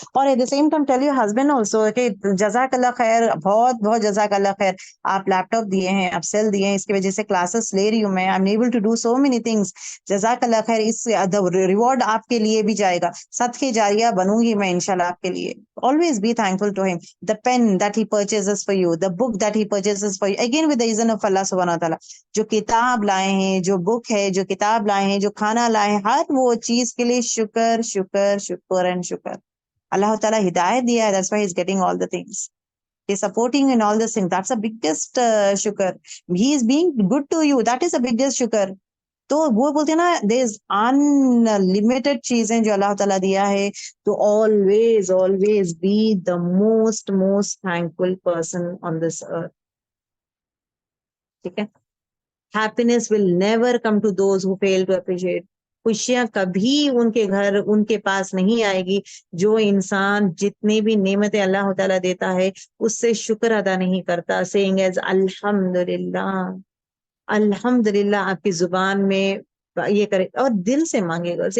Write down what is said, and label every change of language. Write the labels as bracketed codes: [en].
[ur] اور [en] at the same time tell your husband also [ur] کہ جزاک اللہ خیر, بہت بہت جزاک اللہ خیر, آپ لیپ ٹاپ دیے ہیں, آپ سیل دیے ہیں, اس کی وجہ سے کلاسز لے رہی ہوں میں, [en] I am able to do so many things, [ur] جزاک اللہ خیر. اس ریوارڈ آپ کے لیے بھی جائے گا, صدقے جاریہ بنوں گی میں انشاءاللہ آپ کے لیے. [en] Always be thankful to him. The pen that he purchases for you, the book that he purchases for you, again with the reason of Allah subhanahu wa ta'ala. [ur] جو کتاب لائے ہیں, جو بک ہے, جو کتاب لائے ہیں, جو کھانا لائے ہیں, ہر وہ چیز کے لیے شکر شکر شکر اینڈ شکر. اللہ تعالیٰ ہدایت دیا ہے, [en] that's why he's getting all the things. He's supporting in all these things. That's the biggest shukr. He is being good to you. That is the biggest shukr. [ur] تو وہ بولتے ہیں نا, [en] there is unlimited [ur] چیزیں جو اللہ تعالیٰ دیا ہے, تو [en] always be the most thankful person on this earth. [ur] ٹھیک ہے, [en] happiness will never come to those who fail to appreciate. [ur] خوشیاں کبھی ان کے گھر, ان کے پاس نہیں آئے گی جو انسان جتنی بھی نعمتیں اللہ تعالیٰ دیتا ہے اس سے شکر ادا نہیں کرتا. [en] saying as [ur] الحمدللہ, الحمدللہ آپ کی زبان میں یہ کرے اور دل سے مانگے گا.